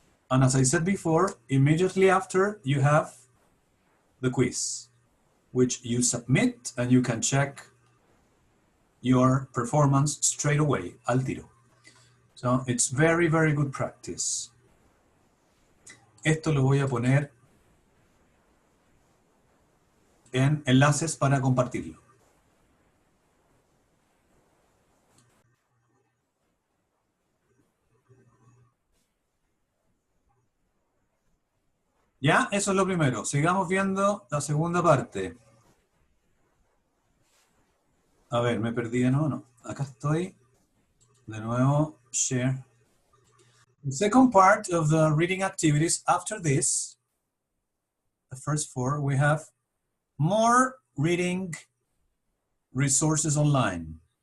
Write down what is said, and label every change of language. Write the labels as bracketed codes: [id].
[en] And as I said before, immediately after you have the quiz, which you submit and you can check your performance straight away, [es] al tiro. [en] So it's very, very good practice. [es] Esto lo voy a poner en enlaces para compartirlo. Ya, eso es lo primero. Sigamos viendo la segunda parte. A ver, me perdí de nuevo, no. Acá estoy. De nuevo, share. [en] The second part of the reading activities after this, the first four, we have more reading resources online.